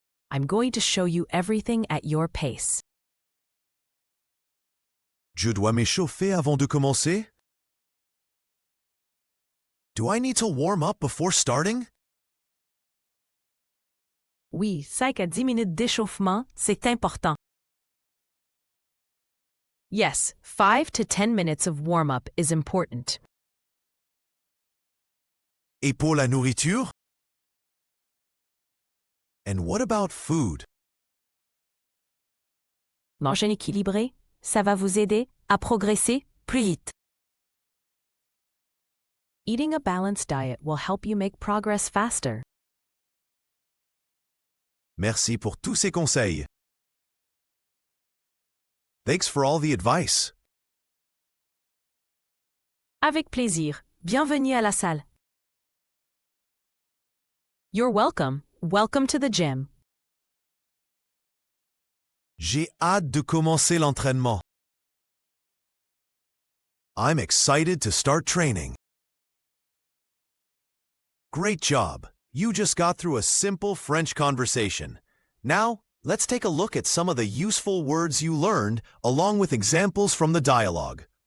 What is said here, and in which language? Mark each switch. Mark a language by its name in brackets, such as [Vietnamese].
[English] I'm going to show you everything at your pace. [French] Je dois m'échauffer avant de commencer? [English] Do I need to warm up before starting? [French] Oui, 5 à 10 minutes d'échauffement, c'est important. [English] Yes, 5 to 10 minutes of warm-up is important. [French] Et pour la nourriture? [English] And what about food? [French] Manger équilibré, ça va vous aider à progresser plus vite. [English] Eating a balanced diet will help you make progress faster. [French] Merci pour tous ces conseils. [English] Thanks for all the advice. [French] Avec plaisir. Bienvenue à la salle. [English] You're welcome. Welcome to the gym. [French] J'ai hâte de commencer l'entraînement. [English] I'm excited to start training. Great job. You just got through a simple French conversation. Now, let's take a look at some of the useful words you learned along with examples from the dialogue.